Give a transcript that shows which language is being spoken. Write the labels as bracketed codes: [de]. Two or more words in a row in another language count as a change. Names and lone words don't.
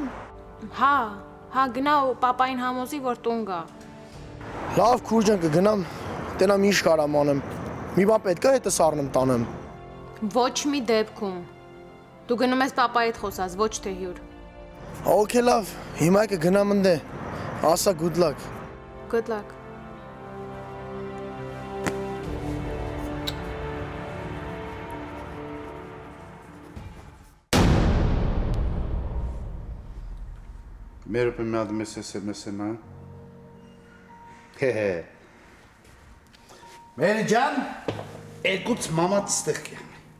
[hy] Հա, գնա ու պապային համոզի, որ տուն գա։ Լավ, քուր ջան կգնամ, տենամ ինչ կարամ անեմ։ Մի բան պետք է հետս առնեմ տանեմ։ Ոչ մի դեպքում։ Դու գնում ես papayi հետ խոսած, ոչ թե հյուր։ Okay, լավ։ Հիմա կգնամ ընդ։ Ասա [en] good luck։ Good luck։ [hy] Մեր պեմյադում ես SMS-ը։ Հե։ Մեր ջան, եկուց մամաց ստեղ կյան։